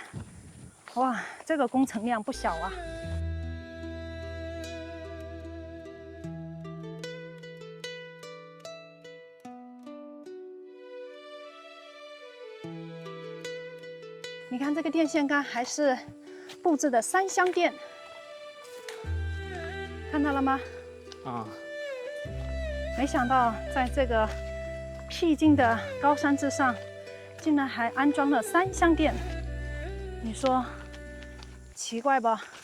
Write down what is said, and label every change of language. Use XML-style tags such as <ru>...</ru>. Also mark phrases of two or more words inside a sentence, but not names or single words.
<zh>哇，這個工程量不小啊！你看这個電線桿還是布置的3相電，看到了嗎？啊！沒想到在這個僻靜的高山之上，竟然還安裝了3相電，你說奇怪吧？</zh>